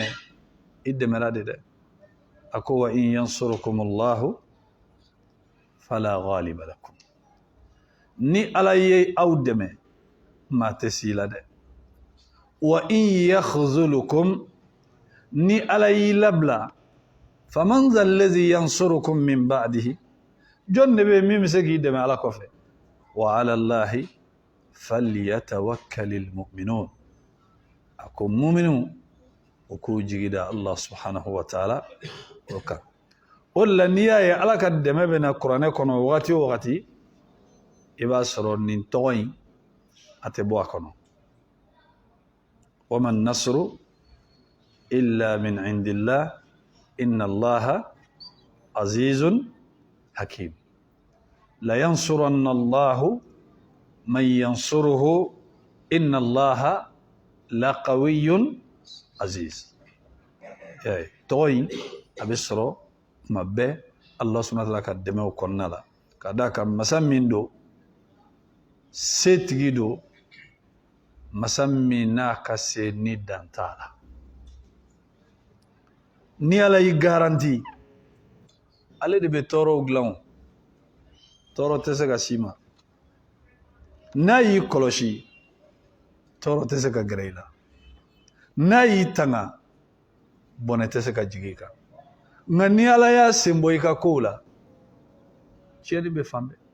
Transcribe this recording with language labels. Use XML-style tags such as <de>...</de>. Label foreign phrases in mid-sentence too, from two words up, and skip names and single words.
<bm>i dɛmɛra de dɛ a ko</bm> <ar>وإن ينصركم الله فلا غالب لكم</ar> <bm>ni ala ye aw dɛmɛ maa tɛ s'i la dɛ</bm> <ar>وإن يخذلكم</ar> <bm>ni ala y'i labila</bm> <ar>فمن ذا الذي ينصركم من بعده</ar> <bm>jɔn de bɛ min bɛ se k'i dɛmɛ ala kɔfɛ</bm> <ar>وعلى الله فليتوكل المؤمنون</ar> <bm>a ko mu'minu o k'u jigi da Allah</bm> <ar>سبحانه وتعالى</ar> <bm>o kan o la n'i y'a ye ala ka dɛmɛ bɛ na kuranɛ kɔnɔ wagati o wagati i b'a sɔrɔ nin tɔgɔ in a tɛ bɔ a kɔnɔ</bm> <ar>وما النصر إلا من عند الله إن الله عزيز حكيم ولينصرن الله من ينصره إن الله لقوي عزيز</ar> <bm>tɔgɔ in a bɛ sɔrɔ tuma bɛɛ Allah</bm> <ar>سبحانه وتعالى</ar> <bm>ka dɛmɛw kɔnɔna la ka d'a kan masa min don setigi don masa min n'a ka se ni dan t'a la ni ala y'i garanti ale de bɛ tɔɔrɔw dilan tɔɔrɔ tɛ se ka s'i ma n'a y'i kɔlɔsi tɔɔrɔ tɛ se ka gɛrɛ i la n'a y'i tanga bɔnɛ tɛ se ka jigin i kan nka ni ala y'a sen bɔ i ka kow la tiɲɛni bɛ fan bɛɛ</bm>